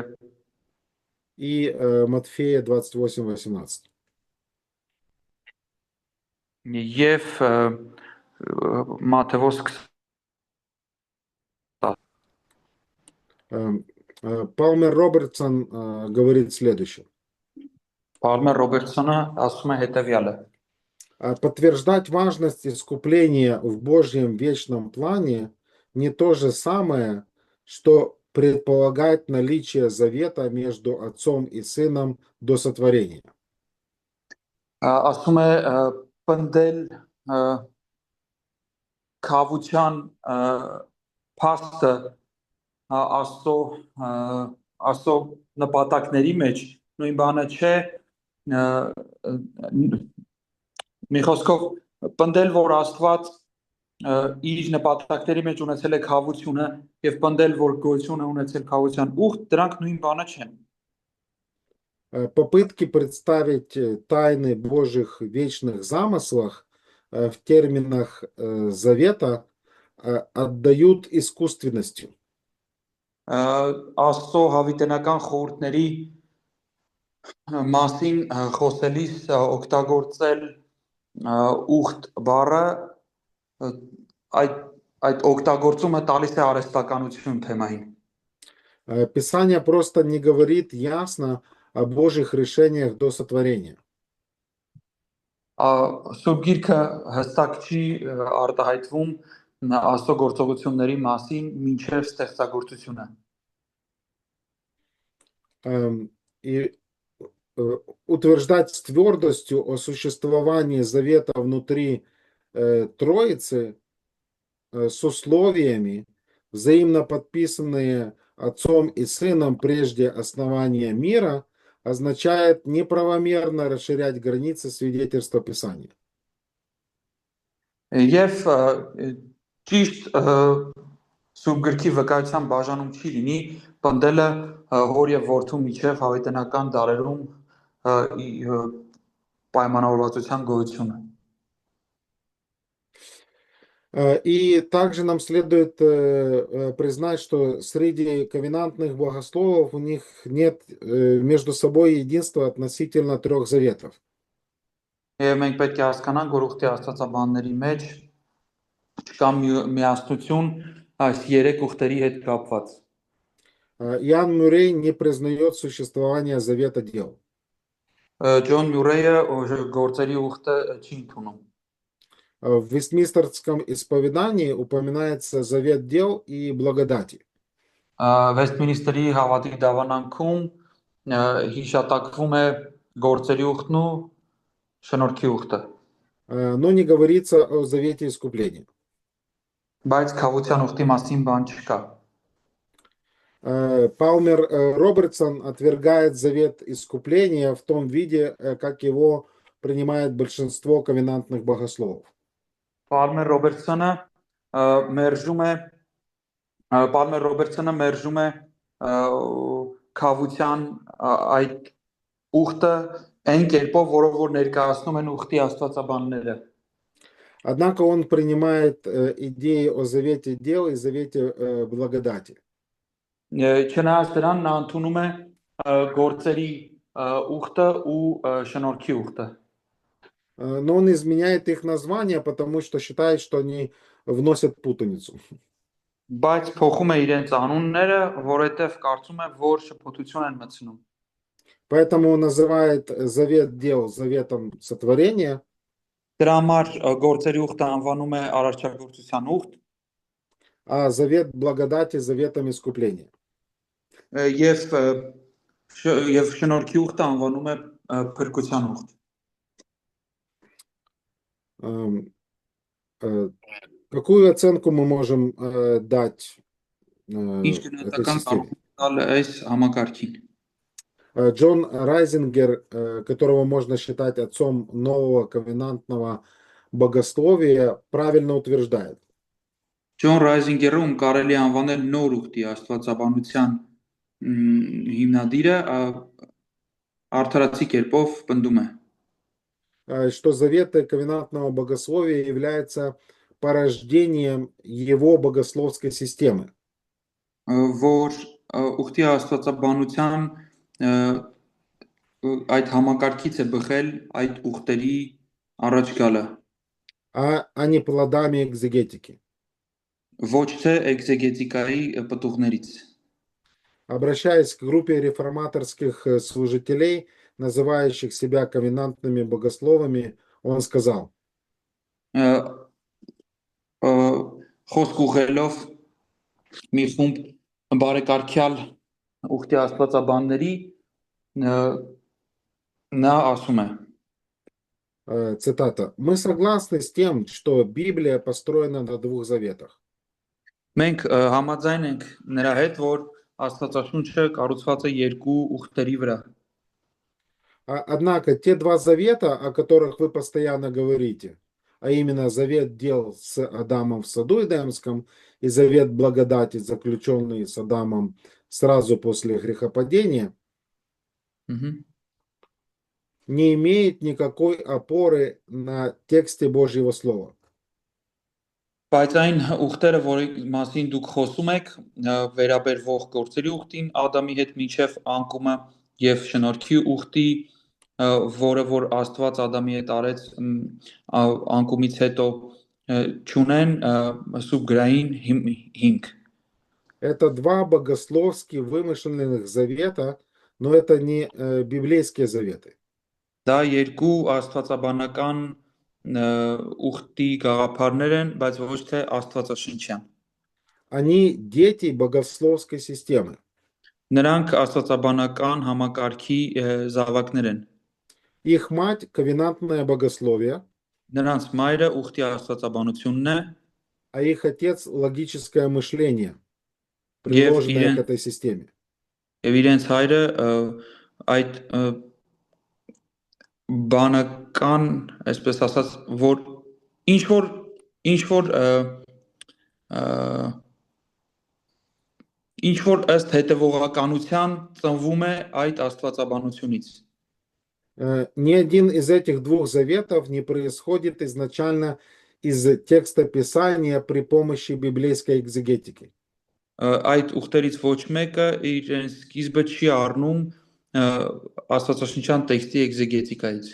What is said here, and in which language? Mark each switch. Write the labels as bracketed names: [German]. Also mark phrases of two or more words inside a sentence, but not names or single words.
[Russian] и Матфея 28:18. [Armenian] եւ Մատթեոս 20. [Russian] Палмер Робертсон говорит следующее. [Armenian] Պարմեր Ռոբերտսոնը ասում է հետեւյալը. [Russian] Подтверждать важность искупления в Божьем вечном плане не то же самое, что предполагать наличие завета между отцом и сыном до сотворения. [Armenian] Ասում է պնդել քավության փաստը աստծո աստծո նպատակների մեջ նույն բանը չէ մի խոսքով պնդել որ Աստված իր նպատակների մեջ ունեցել է քավությունը եւ պնդել որ գոյություն է ունեցել քավության ուխտ դրանք նույն բանը չեն. [Russian] Попытки представить тайны Божьих вечных замыслах в терминах завета отдают искусственностью. [Armenian] Աստծո հավիտենական խորհուրդների մասին խոսելիս օգտագործել ուխտ բառը այդ օգտագործումը տալիս է արհեստականություն թեմային. [Russian] Писание просто не говорит ясно о Божьих решениях до сотворения. [Armenian] Սուրբ Գիրքը հստակ չի արտահայտվում Աստծո գործողությունների մասին մինչև ստեղծագործությունը. [Russian] И утверждать с твердостью о существовании завета внутри Троицы с условиями, взаимно подписанные Отцом и Сыном прежде основания мира, означает неправомерно расширять границы свидетельства Писания. [Armenian] Եվ ճիշտ Սուրբ Գրքի վկայության բաժանում չի լինի պնդելը հոր եւ որդու միջև հավիտենական դարերում պայմանավորվածության գոյությունը. [Russian] И также нам следует признать, что среди ковенантных богословов у них нет между собой единства относительно 3 заветов. [Armenian] Եվ մենք պետք է հասկանանք, որ ուխտի աստվածաբանների մեջ չկա միասնություն այս 3 ուխտերի հետ կապված. [Russian] Иоанн Мюррей не признает существование завета дел. [Armenian] Ջոն Մյուրեյը գործերի ուխտը չի ընդունում. [Russian] В Вестминстерском исповедании упоминается завет дел и благодати. [Armenian] Վեստմինիստրի հավատի դավանանքում հիշատակվում է գործերի ուխտն ու շնորհքի ուխտը. [Russian] Но не говорится о завете искупления. [Armenian] Բայց քավության ուխտի մասին բան չկա. [Russian] Палмер Робертсон отвергает завет искупления в том виде, как его принимает большинство ковенантных богословов. [Armenian] Պալմեր Ռոբերտսոնը մերժում է քավության այդ ուխտը այն կերպով, որով որ ներկայացնում են ուխտի աստվածաբանները. [Russian] Однако он принимает идеи о завете дел и завете благодати. [Armenian] Չնայած դրան նա ընդունում է գործերի ուխտը ու շնորհքի ուխտը. [Russian] Но он изменяет их название, потому что считает, что они вносят путаницу. [Armenian] Բայց փոխում է իրենց անունները, որովհետև կարծում է, որ շփոթություն են մտցնում. [Russian] Поэтому он называет завет дел заветом сотворения. [Armenian] Դրա համար գործերի ուխտը անվանում է արարչագործության ուխտ. [Russian] А завет благодати заветом искупления. [Armenian] Եվ շնորհքի ուխտը անվանում է փրկության ուխտ. [Russian] Какую оценку мы можем дать [Armenian] Ինչ [Russian] этой [Armenian] գնահատական կարող [Russian] системе? [Armenian] ենք տալ այս համակարգին. [Russian] Джон Райзингер, которого можно считать отцом нового ковенантного богословия, правильно утверждает. [Armenian] Ջոն Ռայզինգերը, ում կարելի է անվանել նոր ուխտի աստվածաբանության հիմնադիրը, արդարացի կերպով պնդում է. [Russian] что заветы ковенантного богословия являются порождением его богословской системы. [Armenian] Որ ուխտի աստվածաբանության այդ համակարգից է բխել այդ ուխտերի առաջ գալը, [Russian] А не плодами экзегетики. [Armenian] ոչ թե էքզեգետիկայի պտուղներից։ [Russian] Обращаясь к группе реформаторских служителей, называющих себя ковенантными богословами, он сказал: [Armenian] Խոսք ուղղելով մի խումբ բարեկարգյալ ուխտի աստվածաբանների նա ասում է. [Russian] цитата: «Мы согласны с тем, что Библия построена на двух заветах. [Armenian] Մենք համաձայն ենք նրա հետ, որ Աստվածաշունչը կառուցված է երկու ուխտերի վրա։ [Russian] Однако те два завета, о которых вы постоянно говорите, а именно завет дел с Адамом в саду Эдемском и завет благодати, заключенный с Адамом сразу после грехопадения, не имеет никакой опоры на тексте Божьего Слова. [Armenian] Բայց այն ուխտերը, որի մասին դուք խոսում եք, վերաբերվող գործերի ուխտին, Ադամի հետ մինչև անկումը եւ շնորհքի ուխտի, որը որ Աստված Ադամի հետ արեց անկումից հետո, չունեն սուբգրային հիմք։ [Russian] Это два богословски вымышленных завета, но это не библейские заветы. [Armenian] Դա երկու աստվածաբանական ուխտի գաղափարներ են, բայց ոչ թե աստվածաշնչյան։ [Russian] Они дети богословской системы. [Armenian] Նրանք աստվածաբանական համակարգի զավակներ են։ [Russian] Их мать ковенантное богословие, [Armenian] Նրանց մայրը ուխտի աստվածաբանությունն է, [Russian] а их отец логическое мышление, приложенное к этой системе. [Armenian] Եվ իրենց հայրը այդ բանական, այսպես ասած, որ ինչ որ ըստ հետևողականության ծնվում է այդ աստվածաբանությունից։ [Russian] Ни один из этих двух заветов не происходит изначально из текста Писания при помощи библейской экзегетики. [Armenian] Այդ ուխտերից ոչ մեկը իր սկիզբը չի առնում աստվածաշնչյան տեքստի էքզեգետիկայից։